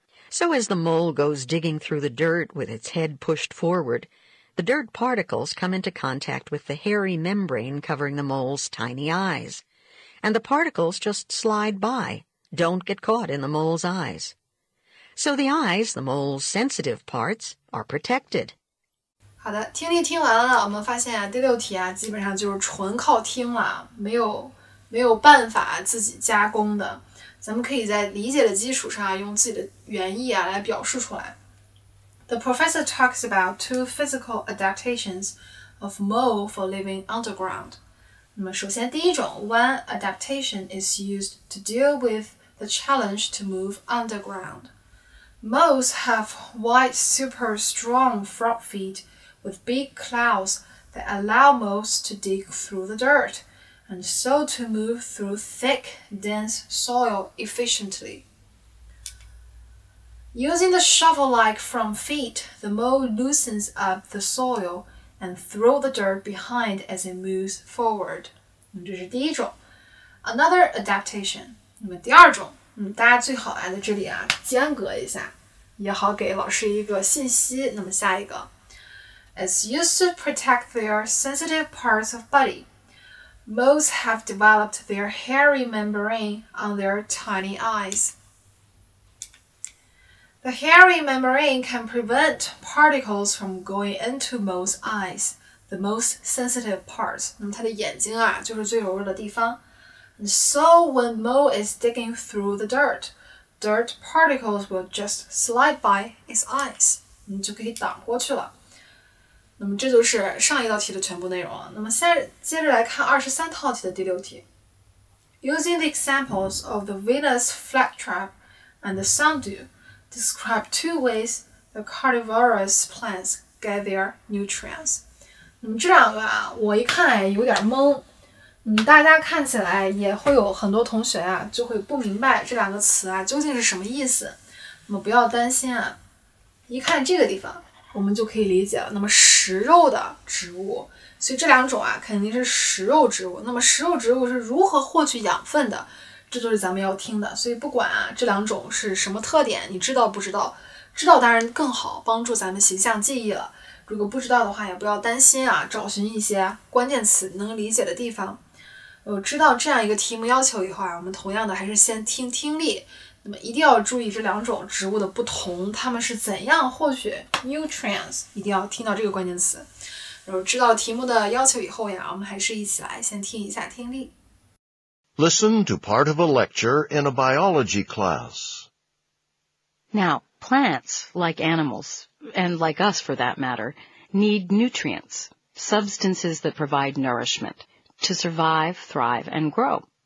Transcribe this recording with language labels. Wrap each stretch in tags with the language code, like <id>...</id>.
<en>So as the mole goes digging through the dirt with its head pushed forward, the dirt particles come into contact with the hairy membrane covering the mole's tiny eyes, and the particles just slide by, don't get caught in the mole's eyes. So the eyes, the mole's sensitive parts, are protected.</en> <zh>好的，听力听完了，我们发现第6题基本上就是纯靠听了，没有办法自己加工的。咱们可以在理解的基础上用自己的原意来表示出来。</zh> <en>The professor talks about 2 physical adaptations of mole for living underground.</en> <zh>那么首先第一种</zh> <en>one adaptation is used to deal with the challenge to move underground. Moles have wide, super strong front feet with big claws that allow moles to dig through the dirt, and so to move through thick, dense soil efficiently. Using the shovel-like front feet, the mole loosens up the soil and throws the dirt behind as it moves forward.</en> <zh>这是第一种。</zh> <en>Another adaptation.</en> <zh>那么第二种，大家最好在这里间隔一下，也好给老师一个信息。那么下一个</zh> <en>is used to protect their sensitive parts of body. Moles have developed their hairy membrane on their tiny eyes. The hairy membrane can prevent particles from going into moles' eyes, the most sensitive parts.</en> <zh>那么它的眼睛就是最柔弱的地方。</zh> <en>And so when mole is digging through the dirt particles will just slide by its eyes.</en> <zh>你就可以挡过去了。那么这就是上一道题的全部内容了。那么接着来看23套题的第6题。</zh> <en>Using the examples of the Venus flytrap and the sundew, describe 2 ways the carnivorous plants get their nutrients.</en> <zh>那么这两个啊，我一看有点懵。大家看起来也会有很多同学啊，就会不明白这两个词啊究竟是什么意思。那么不要担心啊，一看这个地方，我们就可以理解了。那么食肉的植物，所以这两种啊肯定是食肉植物。那么食肉植物是如何获取养分的？这就是咱们要听的。所以不管啊这两种是什么特点，你知道不知道？知道当然更好，帮助咱们形象记忆了。如果不知道的话，也不要担心啊，找寻一些关键词能理解的地方。知道这样一个题目要求以后啊，我们同样的还是先听听力。那么一定要注意这两种植物的不同，它们是怎样获取 nutrients， 一定要听到这个关键词。然后知道题目的要求以后呀，我们还是一起来先听一下听力。</zh> <en>Listen to part of a lecture in a biology class. Now, plants, like animals, and like us for that matter, need nutrients, substances that provide nourishment, to survive, thrive, and grow.</en>